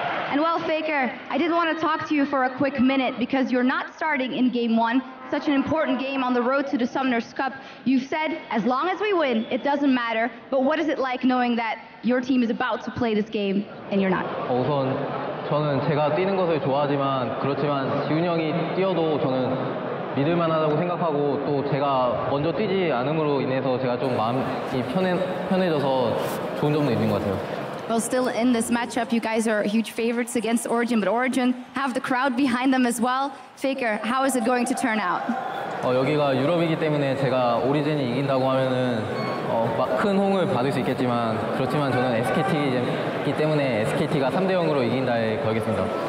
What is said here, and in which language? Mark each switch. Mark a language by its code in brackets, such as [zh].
[en] And well, Faker, I did want to talk to you for a quick minute because you're not starting in Game 1, such an important game on the road to the Summoners Cup. You've said, as long as we win, it doesn't matter. But what is it like knowing that your team is about to play this game and you're not? [ko] 우선 저는 제가 뛰는 것을 좋아하지만 그렇지만 지훈이 형이 뛰어도 저는 믿을만하다고 생각하고 또 제가 먼저 뛰지 않음으로 인해서 제가 좀 마음이 편해져서 좋은 점도 있는 것 같아요. [en] Well, still in this matchup, you guys are huge favorites against Origin, but Origin have the crowd behind them as well. Faker, how is it going to turn out? [ko] 여기가 유럽이기 때문에 제가 오리진이 이긴다고 하면은 큰 호응을 받을 수 있겠지만 그렇지만 저는 SKT이기 때문에 SKT가 3대 0으로 이긴다에 걸겠습니다.